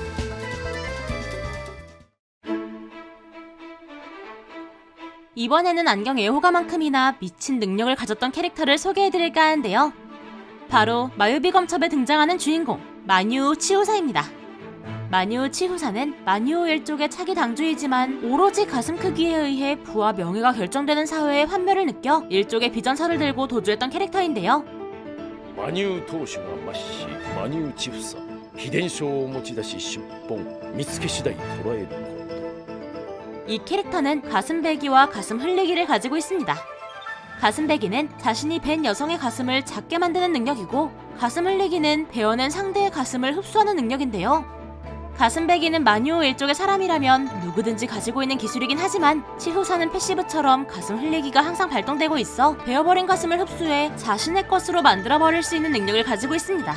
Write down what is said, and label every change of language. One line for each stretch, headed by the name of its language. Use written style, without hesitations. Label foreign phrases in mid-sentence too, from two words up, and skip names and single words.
Korean: 이번에는 안경 애호가만큼이나 미친 능력을 가졌던 캐릭터를 소개해드릴까 하는데요. 바로 마유비 검첩에 등장하는 주인공 마뉴 치후사입니다. 마뉴 치후사는 마뉴 일족의 차기 당주이지만 오로지 가슴 크기에 의해 부와 명예가 결정되는 사회의 환멸을 느껴 일족의 비전서를 들고 도주했던 캐릭터인데요.
Japanese: マニュー当主が末子マニューチフサ秘伝書を持ち出し出奔見つけ次第捕らえること。
Korean: 이 캐릭터는 가슴 베기와 가슴 흘리기를 가지고 있습니다. 가슴 베기는 자신이 벤 여성의 가슴을 작게 만드는 능력이고 가슴 흘리기는 베어낸 상대의 가슴을 흡수하는 능력인데요. 가슴 베기는 마뉴오 일족의 사람이라면 누구든지 가지고 있는 기술이긴 하지만 치후사는 패시브처럼 가슴 흘리기가 항상 발동되고 있어 베어버린 가슴을 흡수해 자신의 것으로 만들어버릴 수 있는 능력을 가지고 있습니다.